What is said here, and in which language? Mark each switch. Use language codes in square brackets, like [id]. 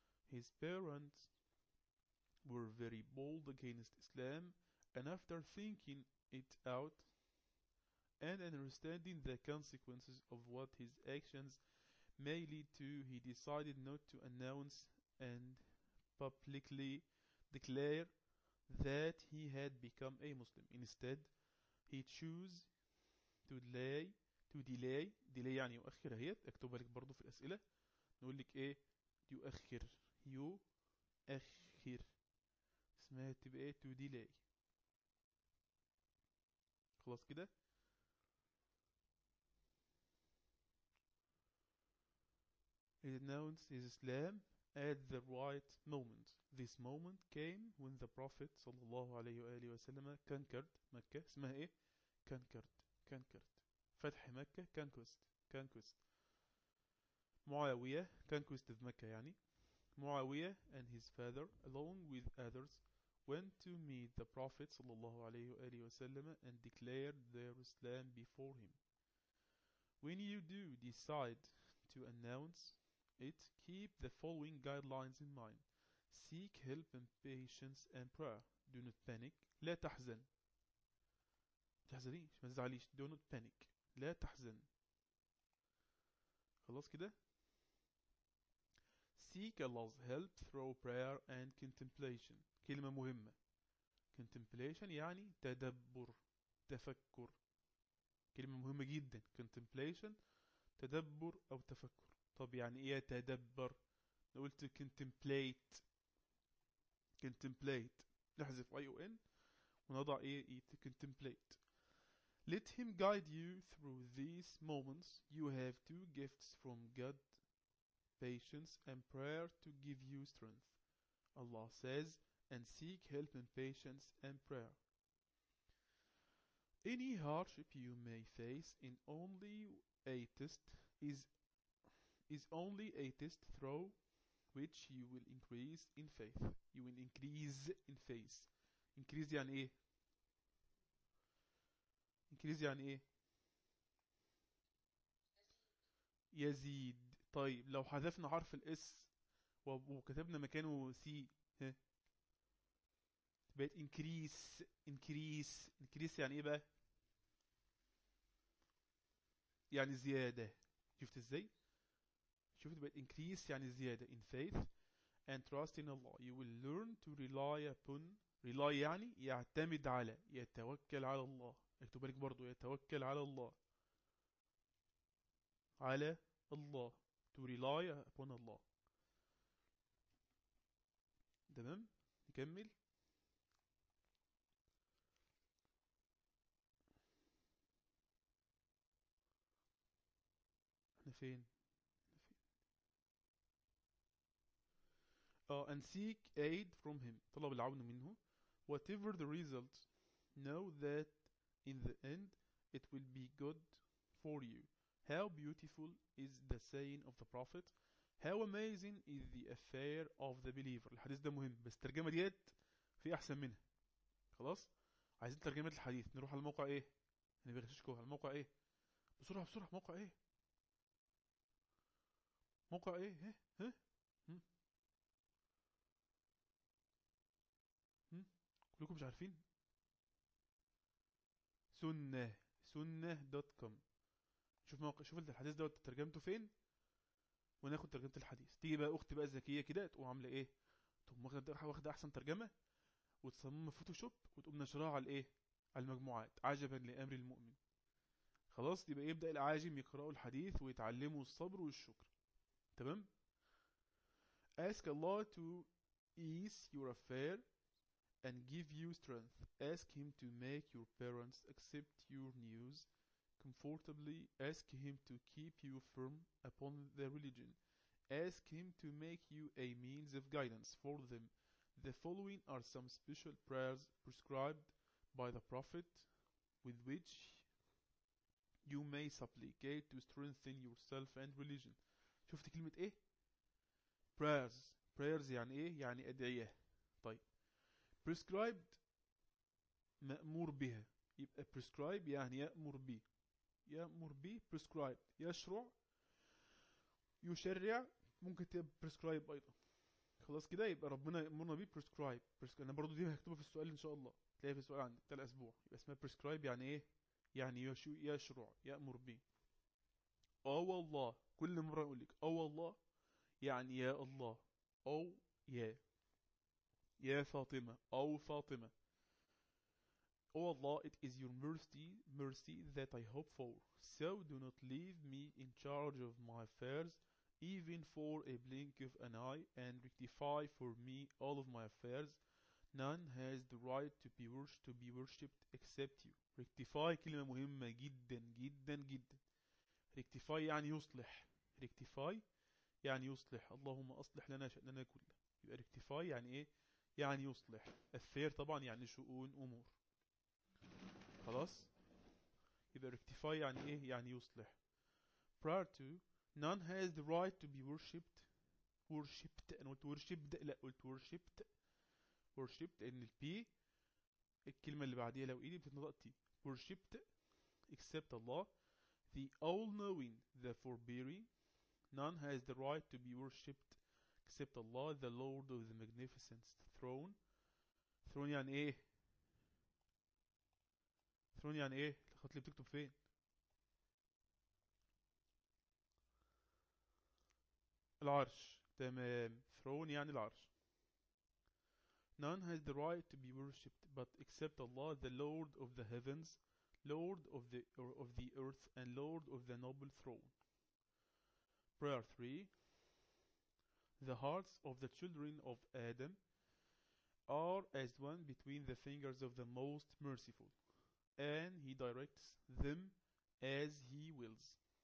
[en] His parents were very bold against Islam, and after thinking it out and understanding the consequences of what his actions may lead to, he decided not to announce and publicly declare that he had become a Muslim. Instead, he chose to delay [ar] يعني يؤخر. هيت اكتبها لك برضو في الأسئلة, نقول لك ايه, يؤخر, يؤخر اسمها تبقى ايه, [en] to delay. [ar] خلاص كده. [en] He announced his Islam at the right moment. This moment came when the Prophet [ar] صلى الله عليه وآله وسلم [en] conquered Mecca. [ar] اسمها ايه, [en] conquered, conquered, [ar] فتح مكة, [en] conquest, conquest. معاوية, conquest of Mecca [ar] يعني. [en] Muawiya and his father along with others went to meet the Prophet [ar] صلى الله عليه وآله وسلم [en] and declared their Islam before him. When you do decide to announce it, keep the following guidelines in mind. Seek help and patience and prayer. Do not panic. [ar] لا تحزن. تحزنيش. ما تزعليش. [en] Do not panic. [ar] لا تحزن. خلاص كده. [en] Seek Allah's help through prayer and contemplation. [ar] كلمة مهمة. [en] Contemplation [ar] يعني تدبر. تفكر. كلمة مهمة جدا. [en] Contemplation. [ar] تدبر أو تفكر. طب يعني ايه تدبر؟ قلت [en] contemplate. Contemplate. [ar] نحذف I O N ونضع ايه, [en] contemplate. Let him guide you through these moments. You have two gifts from God, patience and prayer to give you strength. Allah says, and seek help in patience and prayer. Any hardship you may face in only a test is only a test through which you will increase in faith. You will increase in faith. [ar] Increase يعني ايه؟ [en] increase [ar] يعني ايه؟ يزيد. طيب لو حذفنا حرف الاس وكتبنا مكانه سي, ها؟ بقت [en] increase. increase. increase [ar] يعني ايه بقى؟ يعني زيادة. شفت ازاي؟ شفت بقى [en] increase [ar] يعني زيادة. [en] In faith and trust in Allah, you will learn to rely upon. rely [ar] يعني يعتمد على, يتوكل على الله. اكتب لك برضو, يتوكل على الله, على الله. [en] to rely upon Allah. [ar] تمام, نكمل. احنا فين؟ [en] and seek aid from him. [ar] طلب العون منه. [en] Whatever the result, know that in the end it will be good for you. How beautiful is the saying of the Prophet. How amazing is the affair of the believer. [ar] الحديث ده مهم, بس ترجمة ديت في أحسن منها. خلاص, عايزين ترجمة الحديث, نروح على الموقع ايه, انا بغششكو على الموقع ايه, بسرعة بسرعة, موقع ايه, موقع ايه, ها ها. لكم مش عارفين, sunnah.com. شوف موقع, شوف الحديث دوت ترجمته فين, وناخد ترجمة الحديث. تيجي بقى اختي بقى الذكية كده تقوم عاملة ايه, تقوم واخدة احسن ترجمة وتصمم فوتوشوب وتقوم نشرها على الايه, على المجموعات, عجبا لامر المؤمن. خ... خلاص يبقى يبدأ العاجم يقرأ الحديث ويتعلموا الصبر والشكر. تمام. [en] Ask Allah to ease your affair and give you strength. Ask him to make your parents accept your news comfortably. Ask him to keep you firm upon the religion. Ask him to make you a means of guidance for them. The following are some special prayers prescribed by the Prophet with which you may supplicate to strengthen yourself and religion. [ar] شفت كلمة ايه؟ [en] Prayers. Prayers [ar] يعني ايه؟ يعني أدعية. طيب. [en] Prescribed [ar] مأمور بها. يبقى [en] prescribe [ar] يعني يأمر به. يأمر به [en] prescribed. [ar] يشرع. يشرع. ممكن تبقى [en] prescribe [ar] أيضا. خلاص كده يبقى ربنا يأمرنا بيه prescribe. أنا برضو دي هكتبها في السؤال إن شاء الله. تلاقيها في السؤال عندي. تلات أسبوع. يبقى اسمها [en] prescribe [ar] يعني ايه؟ يعني يشرع يأمر بي. أو الله كل مرة أقول لك أو الله يعني يا الله أو يا فاطمة أو فاطمة. [en] أو الله it is your mercy that I hope for so do not leave me in charge of my affairs even for a blink of an eye and rectify for me all of my affairs. None has the right to be worshipped except you. Rectify [ar] كلمة مهمة جدا جدا جدا. ريكتيفاي يعني يصلح. [en] rectify [ar] يعني يصلح. اللهم أصلح لنا شأننا كله. يبقى [en] rectify [ar] يعني إيه؟ يعني يصلح. [en] affair [ar] طبعا يعني شؤون أمور. خلاص؟ يبقى [en] rectify [ar] يعني إيه؟ يعني يصلح. [en] Prior to, none has the right to be worshipped. Worshipped. [ar] أنا قلت [en] worshipped. [ar] لا قلت worshipped. [en] Worshipped. [ar] إن البي الكلمة اللي بعديها لو إيدي بتتنطق تي. [en] Worshipped except Allah, the all-knowing, the forbearing. None has the right to be worshipped except Allah, the Lord of the magnificence. Throne. Throne [ar] يعني ايه؟ Throne يعني ايه؟ الخط اللي بتكتب فين؟ العرش. تمام. Throne يعني العرش. [en] None has the right to be worshipped but except Allah, the Lord of the heavens, Lord of the earth, and Lord of the noble throne. Prayer 3. The hearts of the children of Adam are as one between the fingers of the Most Merciful, and He directs them as He wills.